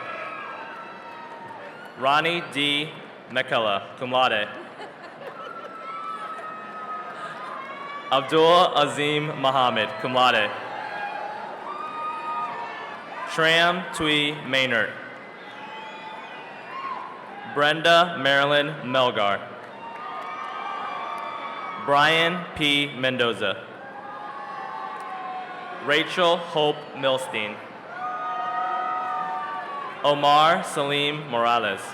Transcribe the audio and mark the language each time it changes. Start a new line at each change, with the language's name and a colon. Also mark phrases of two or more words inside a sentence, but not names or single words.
English: Ronnie D. McCullough,
Latin: cum laude.
English: Abdul Azim Mohammed,
Latin: cum laude.
English: Shram Tui Maynard. Brenda Marilyn Melgar. Brian P. Mendoza. Rachel Hope Milstein. Omar Salim Morales.